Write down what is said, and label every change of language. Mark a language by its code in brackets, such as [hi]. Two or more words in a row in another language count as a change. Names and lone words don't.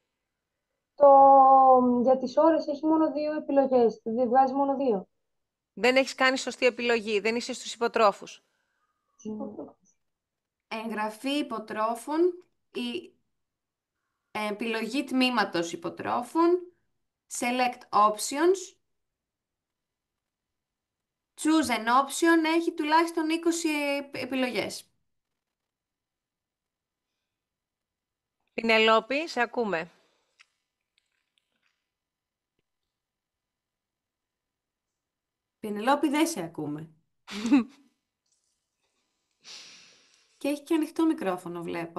[el] Για τις ώρες έχει μόνο 2 επιλογές, βγάζει μόνο 2. Δεν έχεις κάνει σωστή επιλογή, δεν είσαι στους υποτρόφους. Εγγραφή υποτρόφων, η επιλογή τμήματος υποτρόφων, [en] select options, choose an option, [el] έχει τουλάχιστον 20 επιλογές. Πινελόπη, σε ακούμε. Πινελόπη, δεν σε ακούμε. Και έχει και ανοιχτό μικρόφωνο, βλέπω.